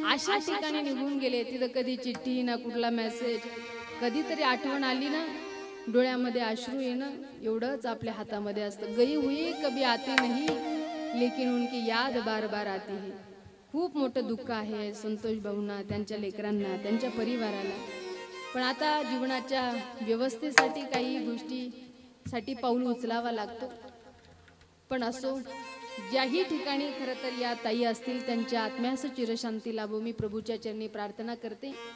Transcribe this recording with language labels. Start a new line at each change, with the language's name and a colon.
Marathi: अशा ठिकाणी निघून गेले तिथं कधी चिठ्ठी ना कुठला मेसेज. कधीतरी आठवण आली ना डोळ्यामध्ये अश्रू येणं एवढंच आपल्या हातामध्ये असतं.
Hindi: गई हुई कभी आती नहीं लेकिन उनकी याद बार बार आती है.
Marathi: खूप मोठं दुःख आहे संतोष भाऊंना, त्यांच्या लेकरांना, त्यांच्या परिवाराला. पण आता जीवनाच्या व्यवस्थेसाठी काही गोष्टीसाठी पाऊल उचलावा लागतो. पण असो ज्याही ठिकाणी खरं तर या ताई असतील त्यांच्या आत्म्यास चिरशांती लाभो मी प्रभूच्या चरणी प्रार्थना करते.